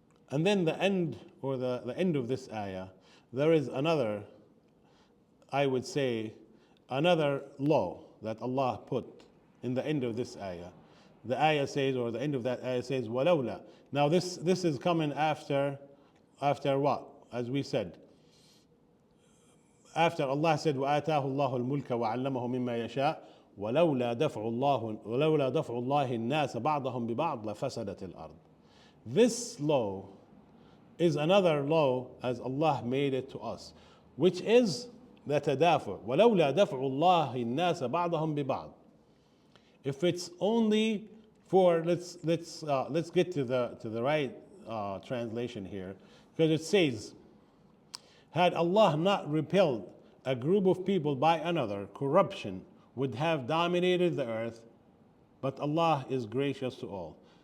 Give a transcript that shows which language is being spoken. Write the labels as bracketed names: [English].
[English] And then the end of this ayah, there is another, I would say, another law that Allah put in the end of this ayah. The ayah says, or the end of that ayah says, وَلَوْلَا. Now this is coming after what? As we said, after Allah said, [Arabic] وَآتَاهُ اللَّهُ الْمُلْكَ وَعَلَّمَهُ مِمَّا يَشَاءُ ولولا دفع الله الناس بعضهم ببعض لفسدت الأرض. [English] This law is another law as Allah made it to us, which is the tadafu. [Arabic] ولولا دفع الله الناس بعضهم ببعض. [English] If it's only for let's get to the right translation here, because it says, had Allah not repelled a group of people by another, corruption would have dominated the earth, but Allah is gracious to all.